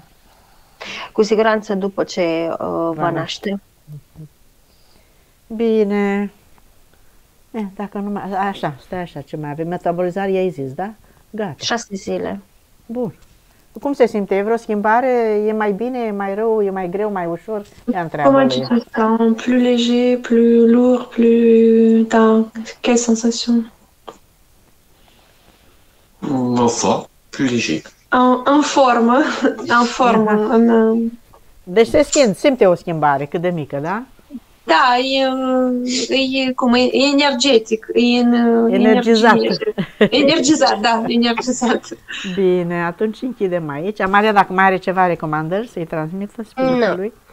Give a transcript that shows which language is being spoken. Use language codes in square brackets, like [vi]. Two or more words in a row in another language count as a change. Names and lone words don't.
[ro] Cu siguranță după ce va naște. Bine. Dacă nu mai... Așa, stai așa, ce mai avem? Metabolizare, i-ai zis, da? Gata. 6 zile. Bun. Cum se simte? E vreo schimbare? E mai bine? E mai rău? E mai greu? Mai ușor? Ia întreabă. [fr] Comment tu te sens? Plus léger, plus lourd, plus... T'as quelle sensation? Enfin, plus léger. [ro] En formă. En formă. Deci se simte o schimbare cât de mică, da? Da, e cum, e energetic, e în Energizat. Energizat, da, energizat. Bine, atunci închidem aici. Amalia, dacă mai are ceva recomandări, să-i transmită spiritului.